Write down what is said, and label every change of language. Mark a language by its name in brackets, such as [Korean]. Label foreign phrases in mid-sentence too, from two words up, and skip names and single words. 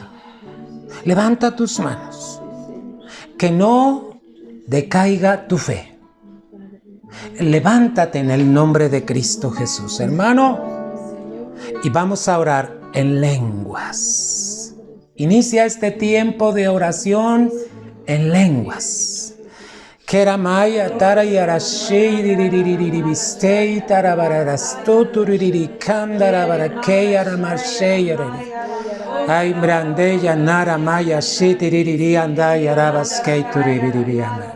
[Spanish] Levanta tus manos. Que no decaiga tu fe. Levántate en el nombre de Cristo Jesús, hermano. Y vamos a orar en lenguas. Inicia este tiempo de oración en lenguas. Keramaya tarayarashei diriribistei tarabararastoturiri kandarabarakeyaramashei. Ay brandeya naramaya shitiriri andayarabaskei turibiribiana.